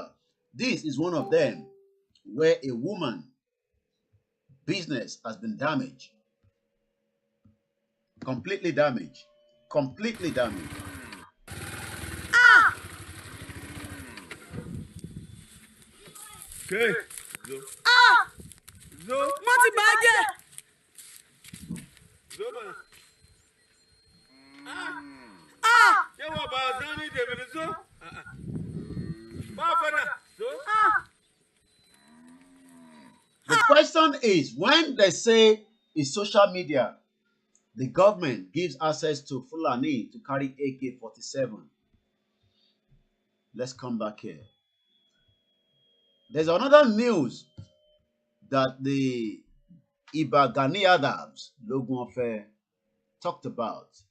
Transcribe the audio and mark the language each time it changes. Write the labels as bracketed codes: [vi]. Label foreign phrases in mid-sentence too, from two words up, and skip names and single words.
[en] This is one of them, where a woman business has been damaged. Completely damaged. Completely damaged. Okay. [ha] Zo. [yo] Wọ́n ti bàjẹ́. [ha] Zo ma. [yo] Ṣé wọ́n bá a sán ní tèmi ní zo? Bá a fẹ́ràn. [ha] Zo. [en] The question is, when they say it's social media, the government gives access to Fulani to carry AK-47. Let's come back here. There's another news that the Iba Gani Adams, Logun Affair, talked about.